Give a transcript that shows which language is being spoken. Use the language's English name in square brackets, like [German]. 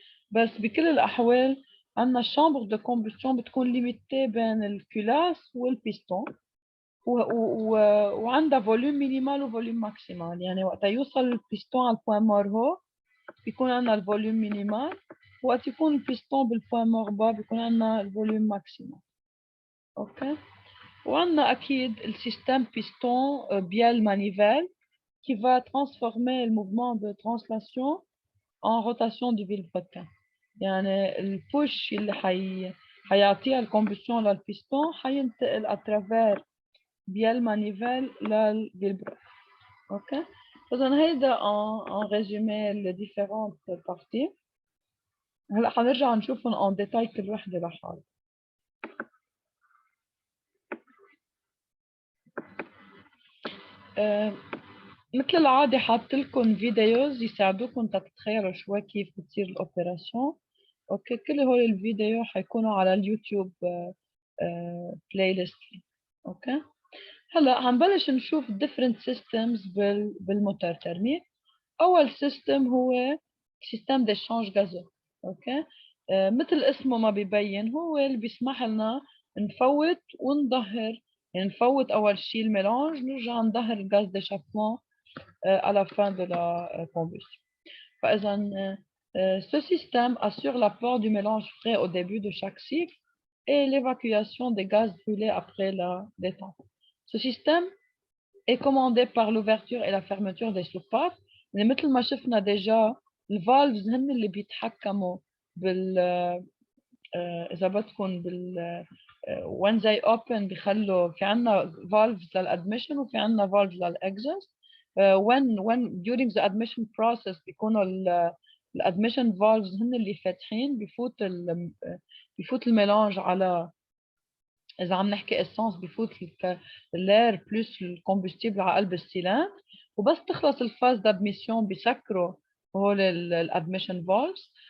[Arabic] بس بكل الاحوال عنا الشامبر دو كومبوستيون بتكون ليميتي بين الكولاس والبيستون، وعندها فوليوم مينيمال وفوليوم ماكسيمال. يعني وقت يوصل البيستون على البوان مور هو بيكون عندنا الفوليوم مينيمال، وقت يكون البيستون بالبوان مور با بيكون عندنا الفوليوم ماكسيمال. اوكي. وعندنا اكيد السيستم بيستون بيال مانيفيل [French] qui va transformer le mouvement de translation en rotation du vilebrequin. [Arabic] يعني البوش اللي حيعطيها الكومبوسيون للبيستون حينتقل اترافير بيال مانيفيل للفيلبرو. اوكي. اذا هيدا ان ريزومي لي ديفيرونت بارتي. هلا حنرجع نشوفهم اون ديتاي كل وحده لحالها. مثل العادة حاطط لكم فيديوز يساعدوكم تتخيلوا شوي كيف بتصير الأوبراسيون. أوكي كل هول الفيديو حيكونوا على اليوتيوب بلاي ليست. أوكي. هلا هنبلش نشوف [English] different systems [Arabic] بالموتور ترميم. أول سيستم هو سيستم d'échange gazeux. أوكي. مثل اسمه ما بيبين هو اللي بيسمح لنا نفوت ونظهر. يعني نفوت أول شيء الميلانج نرجع نظهر الغاز [French] d'échappement à la fin de la combustion. Par exemple, ce système assure l'apport du mélange frais au début de chaque cycle et l'évacuation des gaz brûlés après la détente. Ce système est commandé par l'ouverture et la fermeture des soupapes. [Arabic] مثل ما شفنا déjà الفالفز هن اللي بيتحكموا بال إذا بدكم [English] when they open [Arabic] بيخلوا في عنا valves للadmission وفي عنا valves للexhaust. [English] when during the admission process [Arabic] بيكونوا الادميشن valves هن اللي فاتحين بفوت الميلانج على اذا عم نحكي اسانس بفوت اللير بلس الكومبوستيبل على قلب السيلان، وبس تخلص الفاز دادميسيون بيسكروا هول الادميشن فالفز.